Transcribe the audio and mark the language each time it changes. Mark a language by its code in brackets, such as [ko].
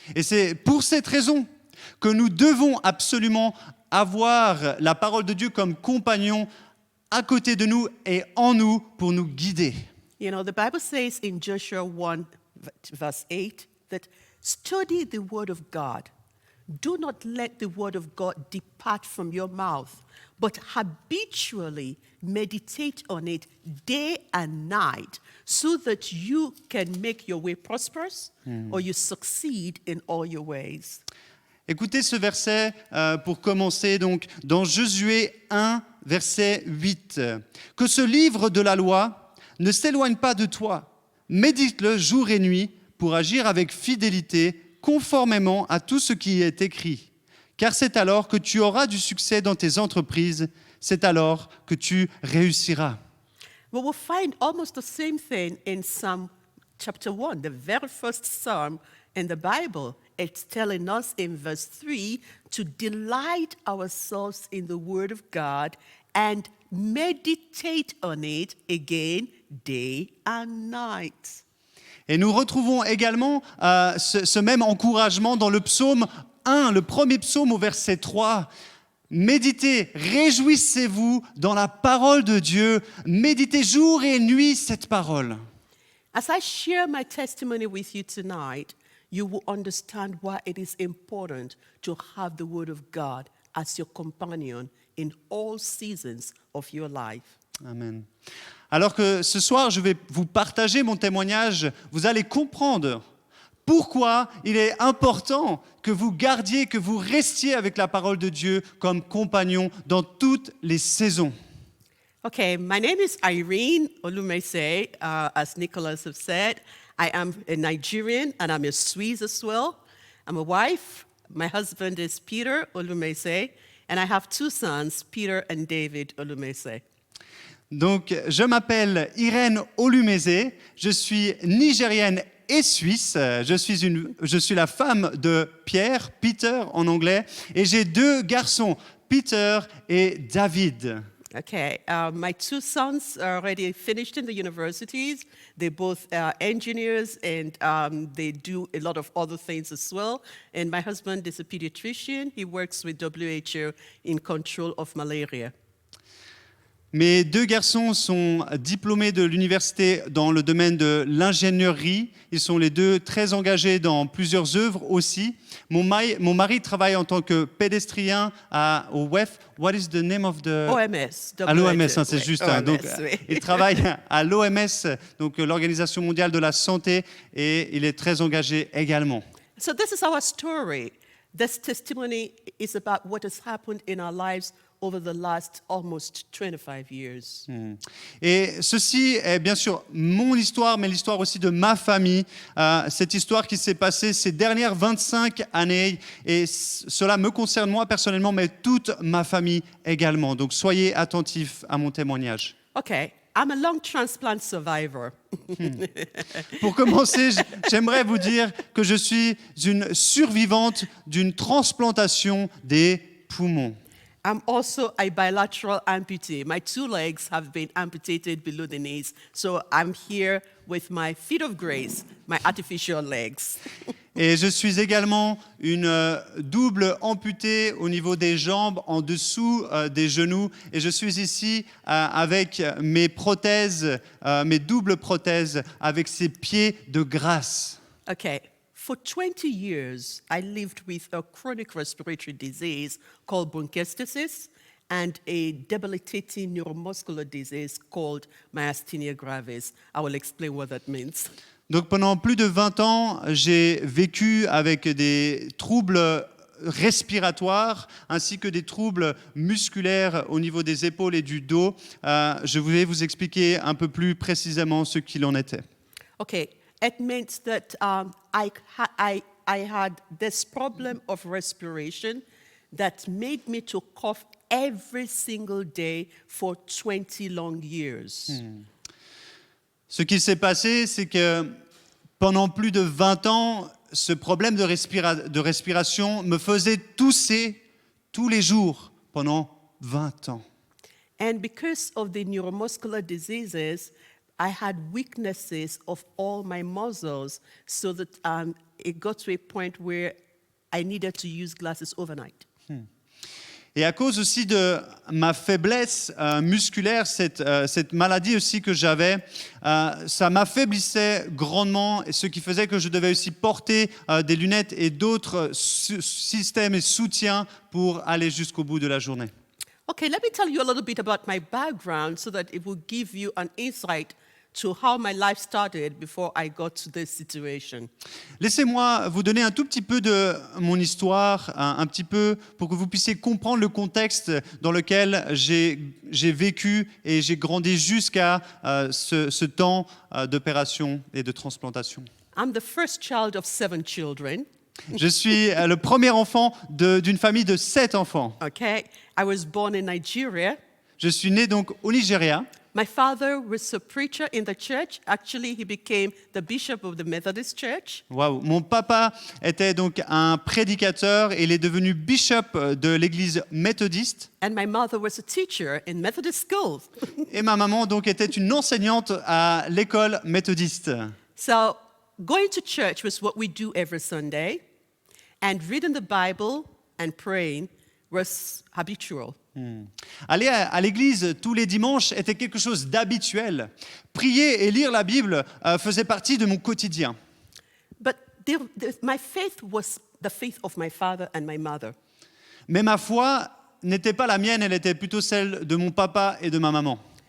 [fr] Et c'est pour cette raison que nous devons absolument avoir la parole de Dieu comme compagnon à côté de nous et en nous pour nous guider. [en] You know, the Bible says in Joshua 1, verse 8, that study the Word of God. Do not let the Word of God depart from your mouth, but habitually meditate on it day and night so that you can make your way prosperous or you succeed in all your ways. [fr] Écoutez ce verset pour commencer, donc, dans Josué 1, verset 8. « Que ce livre de la loi ne s'éloigne pas de toi, médite-le jour et nuit pour agir avec fidélité, conformément à tout ce qui y est écrit. Car c'est alors que tu auras du succès dans tes entreprises, c'est alors que tu réussiras. » [en] We will find almost the same thing in Psalm chapter 1, the very first psalm in the Bible. It's telling us in verse 3 to delight ourselves in the Word of God and meditate on it again day and night. [fr] Et nous retrouvons également ce même encouragement dans le psaume 1, le premier psaume au verset 3. Méditez, réjouissez-vous dans la parole de Dieu, méditez jour et nuit cette parole. [en] As I share my testimony with you tonight, you will understand why it is important to have the Word of God as your companion in all seasons of your life. Amen. [fr] Alors que ce soir, je vais vous partager mon témoignage, vous allez comprendre pourquoi il est important que vous gardiez, que vous restiez avec la parole de Dieu comme compagnon dans toutes les saisons. [en] Okay, my name is Irene Olumese. As Nicholas have said, I am a Nigerian and I'm a Swiss as well. I'm a wife. My husband is Peter Olumese, and I have two sons, Peter and David Olumese. [fr] Donc, je m'appelle Irène Olumese, je suis nigérienne et suisse, je suis la femme de Pierre, Peter en anglais, et j'ai deux garçons, Peter et David. [en] Okay, my two sons are already finished in the universities. They're both engineers and they do a lot of other things as well. And my husband is a pediatrician. He works with WHO in control of malaria. [fr] Mes deux garçons sont diplômés de l'université dans le domaine de l'ingénierie. Ils sont les deux très engagés dans plusieurs œuvres aussi. Mon mari travaille en tant que pédestrien au WEF. [en] What is the name of the... [fr] OMS. À l'OMS, hein, c'est juste. OMS, donc, oui. il travaille à l'OMS, donc l'Organisation mondiale de la santé, et il est très engagé également. [en] So this is our story. This testimony is about what has happened in our lives over the last almost 25 years. [fr] Et ceci est bien sûr mon histoire, mais l'histoire aussi de ma famille. Cette histoire qui s'est passée ces dernières 25 années. Et cela me concerne moi personnellement, mais toute ma famille également. Donc soyez attentifs à mon témoignage. [en] Okay, I'm a lung transplant survivor. [fr] Pour commencer, j'aimerais vous dire que je suis une survivante d'une transplantation des poumons. [en] I'm also a bilateral amputee. My two legs have been amputated below the knees, so I'm here with my feet of grace, my artificial legs. [fr] Et je suis également une double amputée au niveau des jambes, en dessous des genoux. Et je suis ici avec mes prothèses, mes doubles prothèses, avec ces pieds de grâce. [en] Okay, for 20 years, I lived with a chronic respiratory disease called bronchiectasis and a debilitating neuromuscular disease called myasthenia gravis. I will explain what that means. [fr] Donc pendant plus de 20 ans, j'ai vécu avec des troubles respiratoires ainsi que des troubles musculaires au niveau des épaules et du dos. Je voulais vous expliquer un peu plus précisément ce qu'il en était. [en] Okay, it meant that I had this problem of respiration that made me to cough every single day for 20 long years. [fr] Ce qui s'est passé, c'est que pendant plus de 20 ans, ce problème de respiration me faisait tousser tous les jours pendant 20 ans. [en] And because of the neuromuscular diseases, I had weaknesses of all my muscles so that it got to a point where I needed to use glasses overnight. [fr] Et à cause aussi de ma faiblesse musculaire, cette maladie aussi que j'avais, ça m'affaiblissait grandement, et ce qui faisait que je devais aussi porter des lunettes et d'autres systèmes et soutiens pour aller jusqu'au bout de la journée. [en] Okay, let me tell you a little bit about my background so that it will give you an insight to how my life started before I got to this situation. [fr] Laissez-moi vous donner un tout petit peu de mon histoire, un petit peu pour que vous puissiez comprendre le contexte dans lequel j'ai vécu et j'ai grandi jusqu'à ce temps d'opération et de transplantation. [en] I'm the first child of 7 children. [fr] Je suis le premier enfant d'une famille de 7 enfants. [en] Okay, I was born in Nigeria. [fr] Je suis né donc au Nigeria. [en] My father was a preacher in the church. Actually, he became the bishop of the Methodist Church. [fr] Waouh. Mon papa était donc un prédicateur et il est devenu bishop de l'église méthodiste. [en] And my mother was a teacher in Methodist schools. [fr] Et ma maman donc était une enseignante à l'école méthodiste. [en] So going to church was what we do every Sunday, and reading the Bible and praying was habitual. [fr] Aller à l'église tous les dimanches était quelque chose d'habituel. Prier et lire la Bible faisait partie de mon quotidien. [en] But my faith was the faith of my father and my mother. [fr] Mais ma foi n'était pas la mienne, elle était plutôt celle de mon papa et de ma maman.